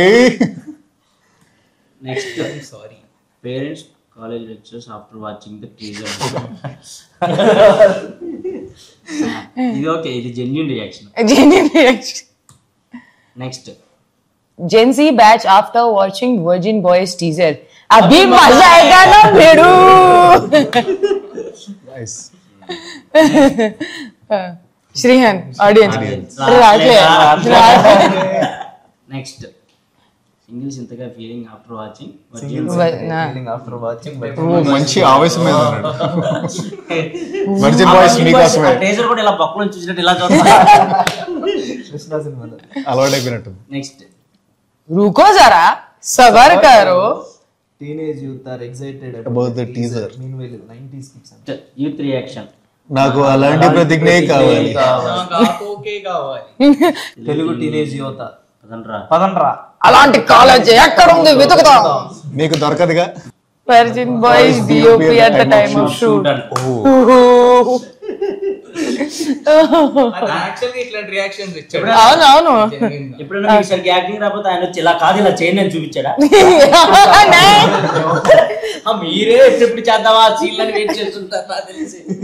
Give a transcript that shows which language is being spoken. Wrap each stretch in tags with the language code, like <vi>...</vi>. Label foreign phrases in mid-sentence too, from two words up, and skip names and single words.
<en>Next, sorry parents college lecturers after watching the teaser.</en> <te>ఇది ఓకే, ఇది</te> <en>genuine reaction.</en> <te>నెక్స్ట్,</te> <en>Gen Z batch after watching Virgin Boys teaser.</en> <hi>अभी मजा आएगा ना भेड़ू. श्रीहन audience.</hi> <te>నెక్స్ట్, సింగిల్స్ ఇంతగా ఫీలింగ్</te> <en>after watching</en> <te>మంచి ఆవేశం మీద ఉన్నాడు. వర్జిన్ బాయ్స్ మీకోసమే. టీజర్ కూడా ఇలా బొక్కలను చూసినట్టు ఇలా చూస్తా అలవాటు అయిపోయినట్టు. నెక్స్ట్,</te> <hi>रुको जरा सबर करो.</hi> <en>teenage youth are excited about the teaser. meanwhile 90s kids youth reaction.</en> <te>నాకు అలాంటి ప్రతిజ్ఞే కావాలి. తెలుగు టీనేజ్ యువత పదండ్రా పదండ్రా. అలాంటి కాలేజ్ ఎక్కడ ఉంది వెతుకుతాం. మీకు దొరకదుగా.</te> <en>Virgin Boys DOP at the time of shoot.</en> <te>యాక్చువల్గా ఇట్లాంటి రియాక్షన్స్ ఇచ్చాడు. అవును ఎప్పుడైనా మీకు సరిగ్గా యాక్టింగ్ రాకపోతే ఆయన వచ్చి ఇలా కాదు ఇలా చేయండి అని చూపించాడా? మీరే ఎప్పుడు చేద్దామా సీన్ అని వెయిట్ చేస్తుంటారు నాకు తెలిసి.</te>